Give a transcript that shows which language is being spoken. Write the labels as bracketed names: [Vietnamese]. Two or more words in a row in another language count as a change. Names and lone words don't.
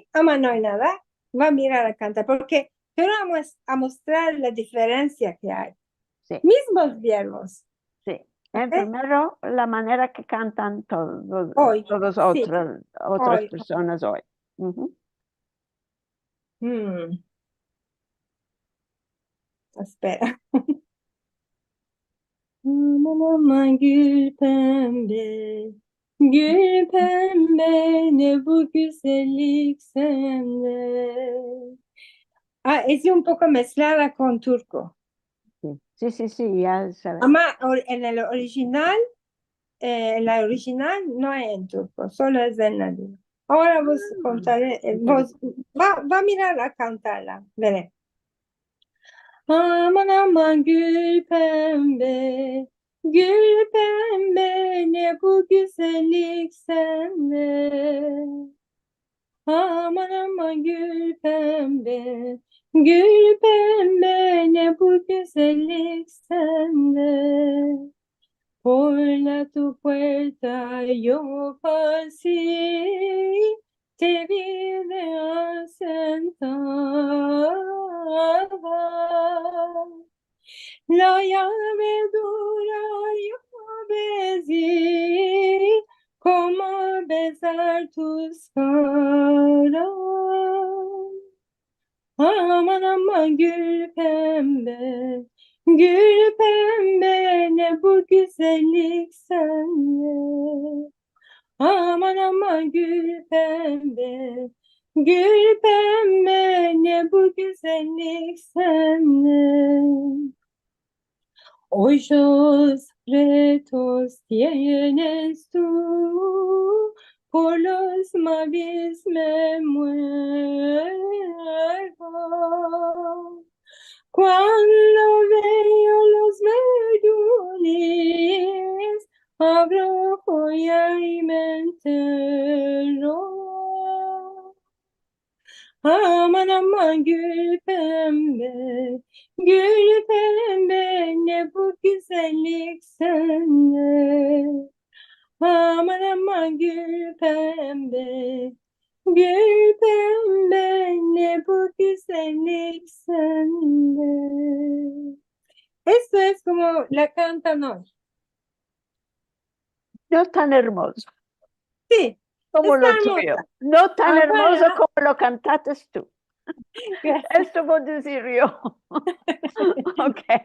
[Spanish] Ama no hay nada, va a mirar a cantar, porque quiero a mostrar la diferencia que hay. Sí, Mismos verbos, sí. En ¿ok? primero, la manera que cantan Hoy, todas sí, otras hoy. personas hoy. Ujú. Espera. [Turkish] Aman aman gül pembe, gül pembe ne bu güzellik sende. [Spanish] Es un poco mezclada con turco. Sí, ya sabes. Ama en el original, en la original no hay en turco, solo es en ladino. Ahora vos contaré, va a mirar a cantarla, veré. [Turkish] Aman aman gül pembe, gül pembe ne bu güzellik sende. Aman aman gül pembe, gül pembe ne bu güzellik sende. [Ladino] Por tu puerta yo pasé, te vine sentada. La llave dura yo besé, como besar tus caras. [Turkish] Aman aman gül pembe, gül pembe ne bu güzellik sende. Aman aman gül pembe, gül pembe ne bu güzellik sende. [Ladino] Ojos pretos tienes tú, por los mavis me muero. Cuando veo los verdules, abro joya y me entero. [Turkish] Aman aman gül pembe, gül pembe ne bu güzellik sende. Aman aman gül pembe, gül pembe ne bu güzellik sende. [Spanish] Esto es como la cantan hoy. No tan hermoso Sí, como está lo hermosa. tuyo. No tan hermoso Ahora, como lo cantaste tú. gracias. Esto voy a decir yo. Ok.